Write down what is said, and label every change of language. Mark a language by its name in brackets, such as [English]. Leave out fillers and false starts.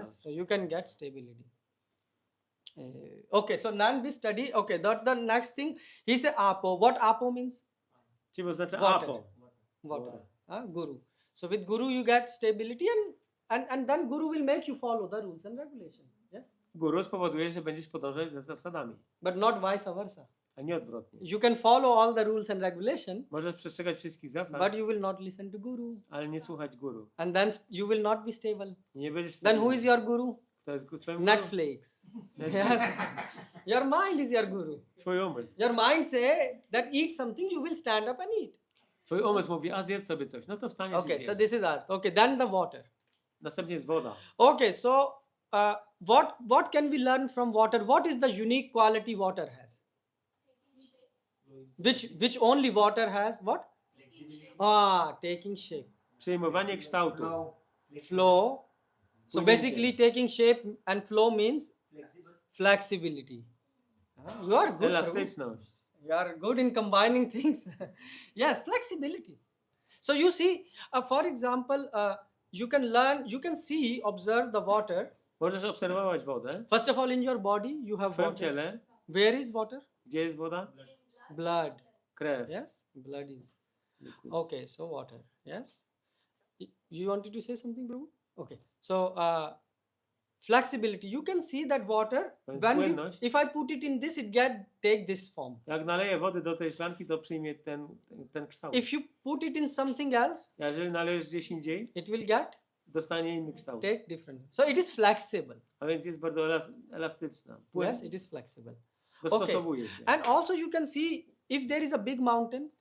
[English] Yes, so you can get stability. Okay, so now we study. Okay, the next thing he said apo. What apo means? [Polish] Czyli oznacza [English] Water. [Sanskrit] apo. [English] Water. Guru. So with Guru you get stability and then Guru will make you follow the rules and regulations. Yes, [Polish] Guru spowoduje, że będziesz podążać za zasadami, [English] but not vice versa. [Polish] a nie odwrotnie. [English] You can follow all the rules and regulations, [Polish] Możesz przestrzegać wszystkich zasad, [English] but you will not listen to Guru, [Polish] ale nie słuchać guru. [English] and then you will not be stable. [Polish] Nie będziesz [English] Then who [Polish] stabilny. [English] is your Guru? [Polish] Kto jest twoim guru? [English] Netflix. Yes. Your mind is your guru. [Polish] Twój umysł. [English] Your mind say that eat something, you will stand up and eat. [Polish] Twój umysł mówi, a zjedz sobie coś. No to wstaniesz [English] Okay, [Polish] i [English] so [Polish] zjesz. [English] this is earth. Okay, then the water. [Polish] Następnie jest woda. [English] Okay, so what can we learn from water? What is the unique quality water has? Which only water has? What? Taking shape, [Polish] Przyjmowanie kształtu. [English] Flow. flow. So [Polish] Płynięcie. [English] basically, taking shape and flow means Flexible. flexibility. You are good. Prabhu. [Polish] Elastyczność. [English] You are good in combining things. Yes, flexibility. So you see, for example, you can learn, you can see, observe the water. [Polish] Możesz obserwować wodę. [English] First of all, in your body, you [Polish] W [English] have [Polish] twoim [English] water. [Polish] ciele. [English] Where is water? [Polish] Gdzie jest woda? [English] Blood. [Polish] Krew. [English] Yes, blood is. Liquid. Okay, so water. Yes. You wanted to say something, Prabhu? Okay. So flexibility. You can see that water. [Polish] Płynność. [English] If I put it in this, take this form. [Polish] Jak naleję wody do tej szklanki, to przyjmie ten kształt. [English] If you put it in something else, [Polish] A jeżeli nalejesz gdzieś indziej, [English] it will [Polish] dostanie inny kształt. [English] take different. So it is flexible. [Polish] A więc jest bardzo elastyczna. [English] Yes, it is flexible. [Polish] Dostosowuje się. [English] And also you can see if there is a big mountain,